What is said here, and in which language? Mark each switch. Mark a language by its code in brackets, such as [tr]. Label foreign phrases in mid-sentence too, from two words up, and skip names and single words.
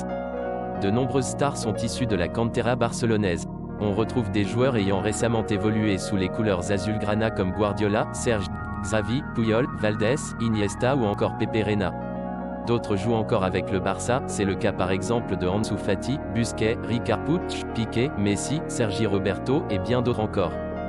[fr] De nombreuses stars sont issues de la cantera barcelonaise. On retrouve des joueurs ayant récemment évolué sous les couleurs azulgrana comme Guardiola, Serge, Xavi, Puyol, Valdés, Iniesta ou encore Pepe Reina. D'autres jouent encore avec le Barça, c'est le cas par exemple de Ansu Fati, Busquets, Ricard Puig, Piqué, Messi, Sergi Roberto et bien d'autres encore.